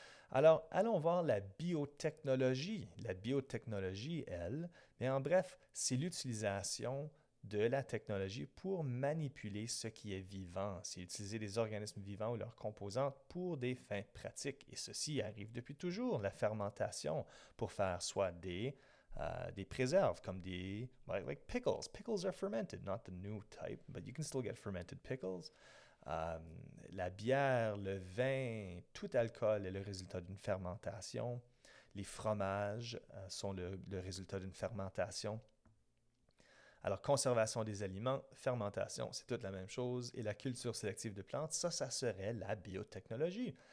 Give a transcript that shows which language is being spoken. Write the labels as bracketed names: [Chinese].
[French] Alors, allons voir la biotechnologie. La biotechnologie, elle, mais en bref, c'est l'utilisation de la technologie pour manipuler ce qui est vivant. C'est utiliser des organismes vivants ou leurs composantes pour des fins pratiques. Et ceci arrive depuis toujours, la fermentation, pour faire soit des préserves, comme des, [English] like pickles. Pickles are fermented, not the new type, but you can still get fermented pickles. [French] La bière, le vin, tout alcool est le résultat d'une fermentation. Les fromages sont le résultat d'une fermentation. Alors, conservation des aliments, fermentation, c'est toute la même chose. Et la culture sélective de plantes, ça serait la biotechnologie.